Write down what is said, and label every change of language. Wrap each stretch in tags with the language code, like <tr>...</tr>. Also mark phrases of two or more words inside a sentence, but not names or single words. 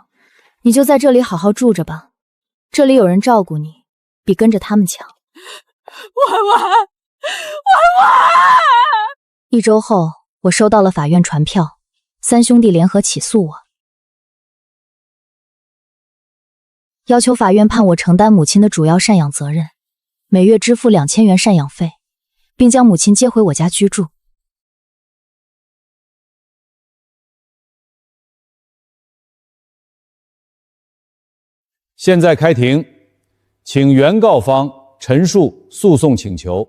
<zh>你就在这里好好住着吧，这里有人照顧你，比跟着他们强。娃娃！1周后，我收到了法院传票，3兄弟联合起訴我，要求法院判我承擔母親的主要贍養責任，每月支付2000元贍養費，並將母親接回我家居住。現在開庭，請原告方陳述訴訟請求。</zh>